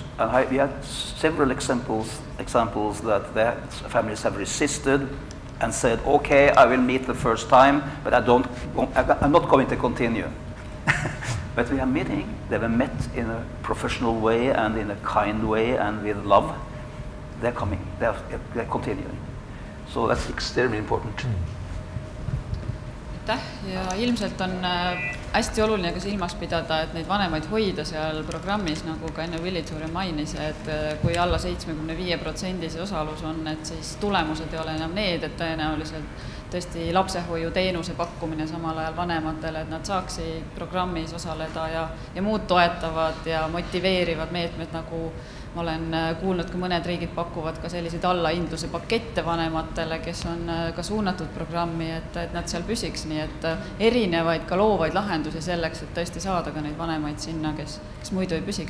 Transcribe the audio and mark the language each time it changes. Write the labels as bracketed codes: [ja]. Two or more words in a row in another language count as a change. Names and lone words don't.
[en] And we had several examples that their families have resisted and said, okay, I will meet the first time, but I'm not going to continue. But we are meeting, they were met in a professional way and in a kind way and with love. They're coming, they're continuing. So that's extremely important. [et] Ja ilmselt on hästi oluline ka silmas pidada, et neid vanemaid hoida seal programmis, nagu ka enne Villitsure mainis, et kui alla 75% osalus on, et siis tulemused ei ole enam need, et tõenäoliselt tõesti lapsehoiu teenuse pakkumine samal ajal vanematele, et nad saaksid programmis osaleda ja muud toetavad ja motiveerivad meetmed, nagu ma olen kuulnud, ka mõned riigid pakuvad ka selliseid allahindluse pakette vanematele, kes on ka suunatud programmi, et nad seal püsiks, nii et erinevaid ka loovaid lahendusi selleks, et tõesti saada ka neid vanemaid sinna, kes muidu ei püsiks.